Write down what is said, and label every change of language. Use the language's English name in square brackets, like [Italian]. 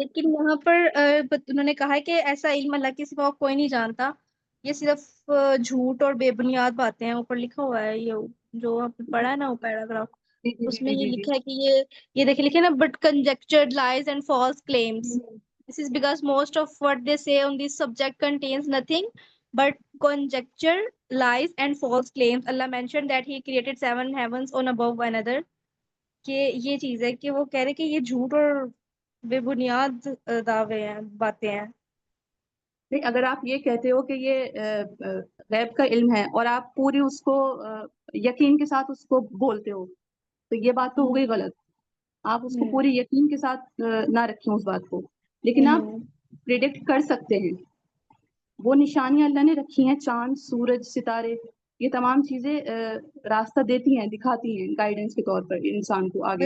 [Urdu] لیکن یہاں پر انہوں نے کہا ہے کہ ایسا علم اللہ کے سوا کوئی نہیں جانتا، یہ صرف جھوٹ اور بے بنیاد باتیں ہیں۔ اوپر لکھا ہوا ہے، یہ جو آپ نے پڑھا ہے نا وہ پیراگراف، جی جی اس میں جی یہ جی جی لکھا ہے کہ یہ دیکھے لکھے نا، but [English] conjectured lies and false claims. This is because most of what they say on this subject contains nothing but conjecture, lies and false claims. Allah mentioned that he created 7 heavens on above one another. [Urdu] کہ یہ چیز ہے کہ وہ کہہ رہے کہ یہ جھوٹ اور بے بنیاد دعوے ہیں، باتیں ہیں۔ نہیں، اگر آپ یہ کہتے ہو کہ یہ غیب کا علم ہے اور آپ پوری اس کو یقین کے ساتھ اس کو بولتے ہو تو یہ بات تو ہو گئی غلط۔ آپ اس کو پوری یقین کے ساتھ نہ رکھیں اس بات کو، لیکن آپ پریڈکٹ کر سکتے ہیں۔ وہ نشانیاں اللہ نے رکھی ہیں، چاند، سورج، ستارے، یہ تمام چیزیں راستہ دیتی ہیں، دکھاتی ہیں گائیڈنس کے طور پر انسان کو آگے کا۔